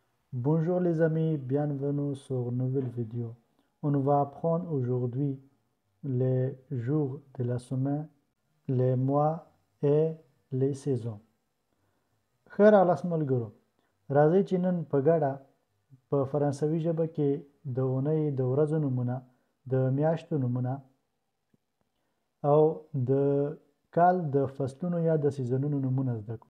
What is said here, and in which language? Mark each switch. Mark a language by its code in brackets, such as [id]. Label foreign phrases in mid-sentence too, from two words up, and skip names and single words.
[fr] Bonjour les amis, bienvenue sur une nouvelle vidéo. On va apprendre aujourd'hui les jours de la semaine, les mois et les saisons. [ps] ښه راغلاست ملګرو. راځئ چې نن په ګډه په فرانسوي ژبه کې د اونۍ د ورځو نومونه، د میاشتو نومونه او د کال د فصلونو یا د سیزنونو نومونه زده کړو.